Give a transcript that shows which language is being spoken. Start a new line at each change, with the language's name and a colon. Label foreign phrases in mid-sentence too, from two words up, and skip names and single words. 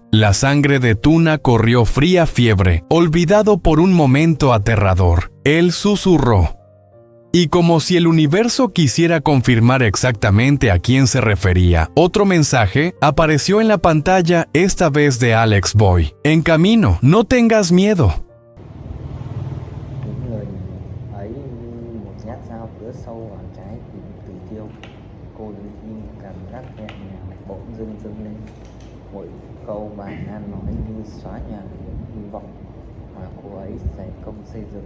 Spanish: La sangre de Tuna corrió fría fiebre, olvidado por un momento aterrador. Él susurró. Y como si el universo quisiera confirmar exactamente a quién se refería, otro mensaje apareció en la pantalla, esta vez de Alex Boy. En camino, no tengas miedo.
Vietnamese: Những lời ấy như một nhát dao cứa sâu vào trái tim Tử Tiêu. Cô đứng im, cảm giác nhẹ nhàng bỗng dưng dâng lên. Mỗi câu bài Nan nói như xóa nhòa những hy vọng mà cô ấy dày công xây dựng.